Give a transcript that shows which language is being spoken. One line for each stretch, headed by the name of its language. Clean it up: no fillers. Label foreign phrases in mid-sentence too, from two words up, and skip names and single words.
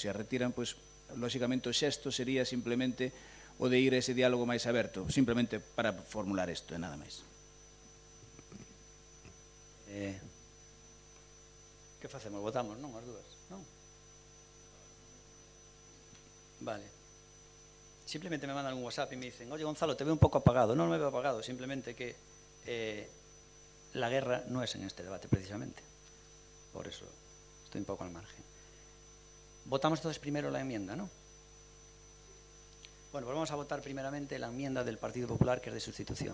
Galician: Se a retiran, pois, lóxicamente, o xesto sería simplemente o de ir a ese diálogo máis aberto, simplemente para formular isto, e nada máis. Que facemos? Votamos, non? As dúas, non? Vale.
Spanish: Simplemente me mandan un WhatsApp y me dicen: oye, Gonzalo, te veo un poco apagado. No me veo apagado, simplemente que la guerra no es en este debate, precisamente. Por eso estoy un poco al margen. Votamos entonces primero la enmienda, ¿no? Bueno, pues vamos a votar primeramente la enmienda del Partido Popular, que es de sustitución.